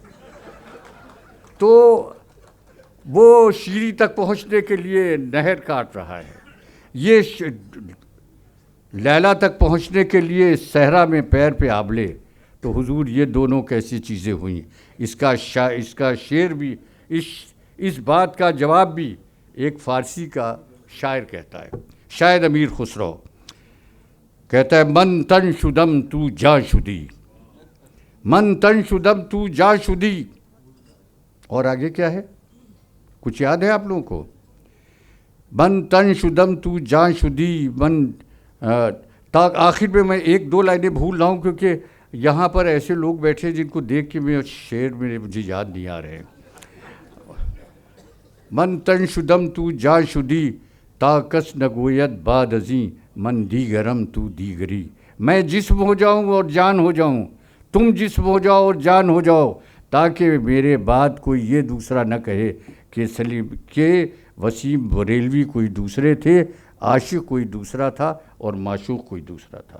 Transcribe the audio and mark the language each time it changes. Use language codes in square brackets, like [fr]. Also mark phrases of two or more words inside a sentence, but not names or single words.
[ur] تو وہ شیری تک پہنچنے کے لیے نہر کاٹ رہا ہے، یہ لیلا تک پہنچنے کے لیے صحرا میں پیر پہ آبلے۔ تو حضور یہ دونوں کیسی چیزیں ہوئیں؟ اس کا شعر بھی، اس بات کا جواب بھی ایک فارسی کا شاعر کہتا ہے، شاید امیر خسرو کہتا ہے، [fa] من تن شدم تو جا شدی، من تن شدم تو جا شدی۔ [ur] اور آگے کیا ہے؟ کچھ یاد ہے آپ لوگوں کو؟ [fa] من تن شدم تو جا شدی، [ur] آخر میں ایک دو لائنیں بھول رہا ہوں کیونکہ یہاں پر ایسے لوگ بیٹھے جن کو دیکھ کے میں شعر میں مجھے یاد نہیں آ رہے۔ [fa] من تن شدم تو جا شدی، تا کس نگوید بعد ازیں، من دیگرم تو دیگری۔ [ur] میں جسم ہو جاؤں اور جان ہو جاؤں، تم جسم ہو جاؤ اور جان ہو جاؤ، تاکہ میرے بعد کوئی یہ دوسرا نہ کہے کہ وسیم بریلوی کوئی دوسرے تھے، عاشق کوئی دوسرا تھا اور معشوق کوئی دوسرا تھا۔